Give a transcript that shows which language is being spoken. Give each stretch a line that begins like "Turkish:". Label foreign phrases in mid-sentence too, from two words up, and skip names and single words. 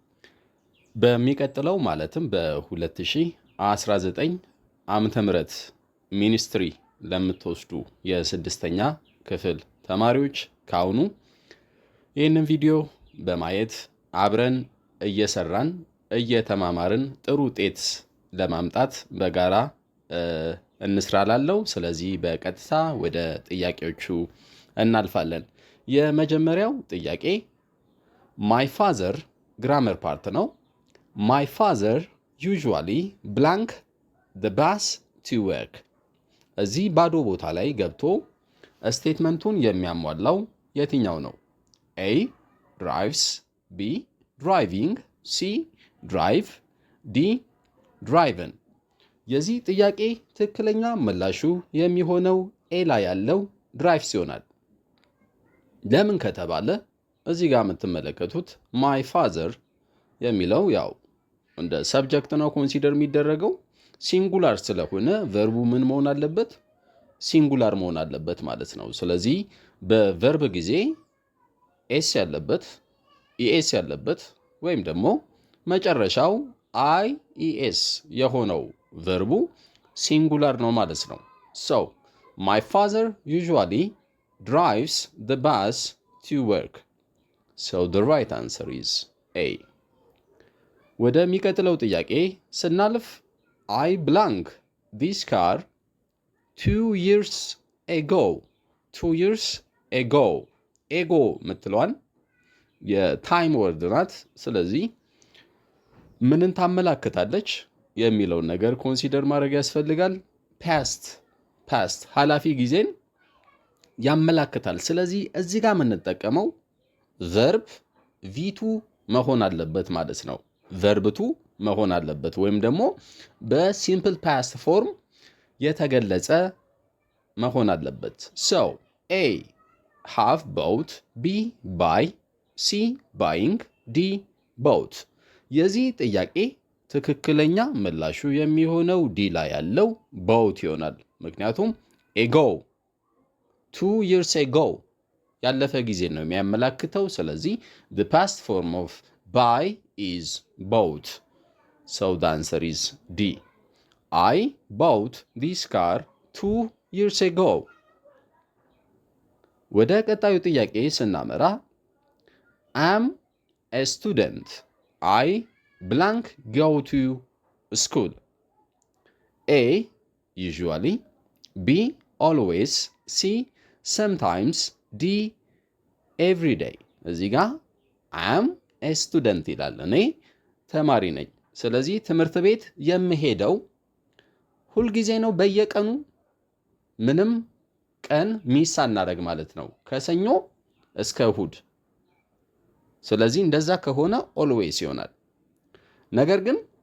Amharic: በሚቀጥለው ማለትም በ2019 ዓመተ ምህረት ሚኒስትሪ ለምትወስዱ የስድስተኛ ክፍል ተማሪዎች ካሁኑ ይህንን ቪዲዮ በማየት አብረን እየሰራን እየተማማርን ጥሩ ውጤት ለማምጣት በጋራ እንስራላለው። ስለዚህ በቀጥታ ወደ ጥያቄዎቹ እናልፋለን። የመጀመሪያው ጥያቄ
English: my father grammar part
Amharic: ነው።
English: my father usually blank the bus to work
Amharic: እዚህ ባዶ ቦታ ላይ ገብቶ ስቴትመንቱን የሚያሟላው የትኛው ነው?
English: A drives B driving C drive D driven
Amharic: የዚህ ጥያቄ ትክክለኛ ምላሹ የሚሆነው ኤ ላይ ያለው ድራይቭስ ይሆናል። ለምን ከተባለ እዚህ ጋር የምትመለከቱት
English: my father
Amharic: የሚለው ያው እንደ ሰብጀክት ነው ኮንሲደር የሚደረገው ሲንጉላር ስለሆነ ቨርቡ ምን መሆን አለበት? ሲንጉላር መሆን አለበት ማለት ነው። ስለዚህ በቨርብ ጊዜ ኤስ ያለበት ኢኤስ ያለበት ወይም ደግሞ መጨረሻው አይ ኢኤስ የሆነው ቨርቡ ሲንጉላር ነው ማለት ነው።
English: So my father usually drives the bus to work. So the right answer is A.
Amharic: ወደሚቀጥለው ጥያቄ ስናልፍ
English: I blank this car 2 years ago. 2 years ago
Amharic: ኤጎ ምትለዋን የታይም ወርድ ናት። ስለዚህ ምንን ታመላክታለች የሚለውን ነገር ኮንሲደር ማድረግ ያስፈልጋል። ፓስት ኃላፊ ጊዜን ያመላክታል። ስለዚህ እዚህ ጋር የምንጠቀመው ቨርብ ቪቱ መሆን አለበት ማለት ነው። ቨርብቱ መሆን አለበት ወይም ደግሞ
English: simple past form
Amharic: የተገለጸ መሆን አለበት።
English: So A have bought B buy C buying D bought
Amharic: የዚህ ጥያቄ ትክክለኛ ምላሹ የሚሆነው ዲ ላይ ያለው bought ይሆናል። ምክንያቱም ago
English: 2 years ago
Amharic: ያለፈ ጊዜ ነው የሚያመላክተው። ስለዚህ
English: the past form of buy is bought. So the answer is D. I bought this car 2 years ago.
Amharic: ወደ ቀጣዩ ጥያቄ ስናመራ
English: am a student. I blank go to school. A usually B always C sometimes D every day
Amharic: እዚህ ጋር
English: am a student
Amharic: ይላል። እኔ ተማሪ ነኝ። ስለዚህ ትምህርት ቤት የምሄደው ሁልጊዜ ነው፣ በየቀኑ ምንም ቀን ሚስ አናደርግ ማለት ነው፣ ከሰኞ እስከ እሁድ። ስለዚህ እንደዛ ከሆነ ኦልዌይስ ይሆናል። ነገር ግን